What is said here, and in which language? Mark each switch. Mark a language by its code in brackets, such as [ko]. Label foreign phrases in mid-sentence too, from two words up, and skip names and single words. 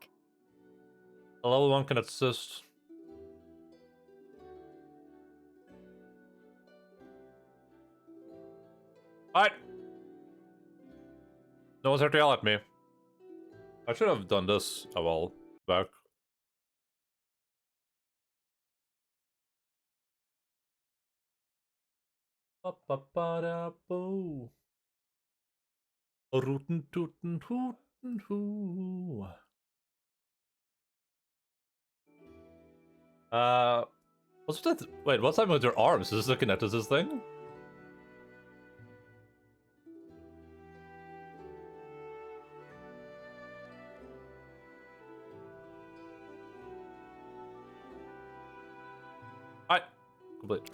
[en] A level 1 can assist. Alright. No one's here to yell at me. I should have done this a while back. Ba-ba-ba-da-boo. Rootin' tootin' hootin' hoo. What's that? Wait, what's happening with your arms? Is this looking at this thing? Alright. Complete.